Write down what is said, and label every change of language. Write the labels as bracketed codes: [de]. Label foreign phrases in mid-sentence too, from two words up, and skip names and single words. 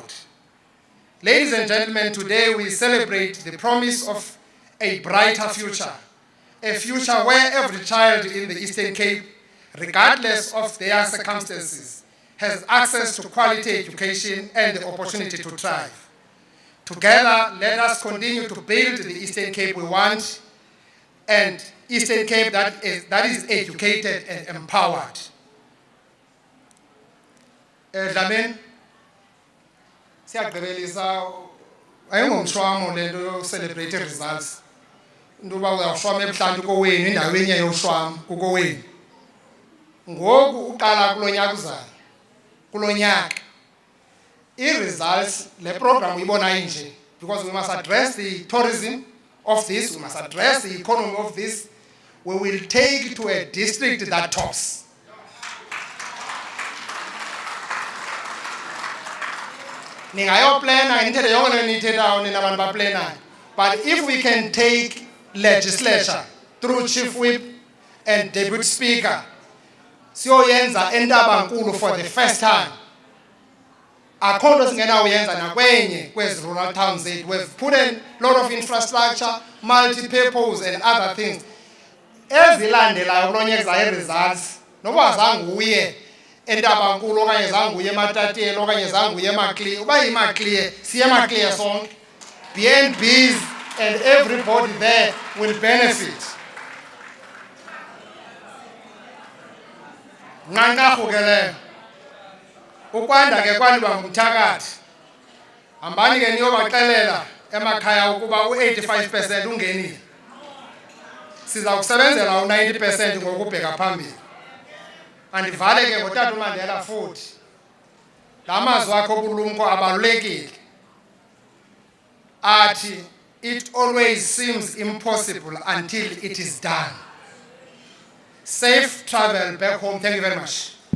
[en] Ladies and gentlemen, today we celebrate the promise of a brighter future, a future where every child in the Eastern Cape, regardless of their circumstances, has access to quality education and the opportunity to thrive. Together, let us continue to build the Eastern Cape we want, and Eastern Cape that is educated and empowered. [xh] Dlamini, siyagqibelisa ayingomshwamo lento yokucelebrate results. Into uba uyawushwama ebuhlanti kowenu, indaweni yokushwama kukowenu. Ngoku uqala kulonyaka uzayo, kulonyaka. I-results, le program uyibona inje, [en] because we must address the tourism of this, we must address the economy of this. We will take to a district that tops. But if we can take legislature through Chief Whip and Deputy Speaker, [xh] siyoyenza eNtabankulu [en] for the first time. [xh] Akho nto singenawuyenza nakwenye kwezi rural towns zethu. [en] We've put a lot of infrastructure, multi-purpose and other things. [xh] Ezilandelayo kulo nyaka zayo results, noba zange uye eNtabankulu okanye zange uye eMatatiyeli okanye zange uye eMaclear, uba yiMaclear, siye eMaclear sonke. [en] BNBs and everybody there will benefit. [xh] Nqanqarhu ukwanda ke kwaliba ngumthakathi. Hambani ke niyobaxelela emakhaya ukuba u-85% ungenile. Siza kusebenzela u-90% ngokubheka phambili. Andivale ke ngotata uMandela futhi. La mazwi akho obulumko abalulekile. Athi, [en] it always seems impossible until it is done. Safe travel back home. Thank you very much.